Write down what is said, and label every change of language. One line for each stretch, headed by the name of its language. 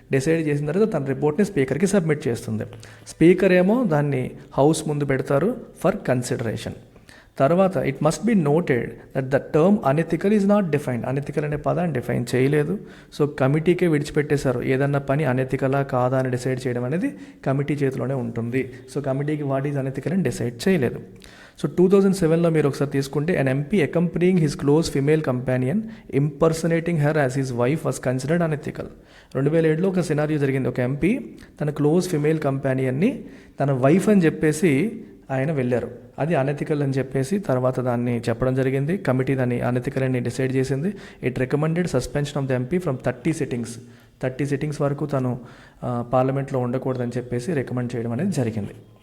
Telugu: Decide చేసిన తర్వాత తన రిపోర్ట్ని స్పీకర్కి సబ్మిట్ చేస్తుంది. స్పీకర్ ఏమో దాన్ని హౌస్ ముందు పెడతారు
English: For consideration. తర్వాత it must be noted that the term unethical is not defined.
Telugu: Unethical అనే పదాన్ని డిఫైన్ చేయలేదు. సో కమిటీకే విడిచిపెట్టేశారు. ఏదన్నా పని అనెథికలా కాదా అని డిసైడ్ చేయడం అనేది కమిటీ చేతిలోనే ఉంటుంది. సో కమిటీకి
English: what is unethical
Telugu: అని డిసైడ్ చేయలేదు. సో 2007లో మీరు ఒకసారి తీసుకుంటే
English: an MP accompanying his close female companion impersonating her as his wife was considered unethical.
Telugu: 2007లో ఒక సినారియో జరిగింది. ఒక ఎంపీ తన క్లోజ్ ఫిమేల్ కంపానియన్ని తన వైఫ్ అని చెప్పేసి ఆయన వెళ్ళారు. అది అనెథికల్ అని చెప్పేసి తర్వాత దాన్ని చెప్పడం జరిగింది. కమిటీ దాన్ని అనెథికల్ అని డిసైడ్ చేసింది.
English: it recommended suspension of the MP from 30 sittings
Telugu: వరకు తను పార్లమెంట్లో ఉండకూడదని చెప్పేసి రికమెండ్ చేయడం అనేది జరిగింది.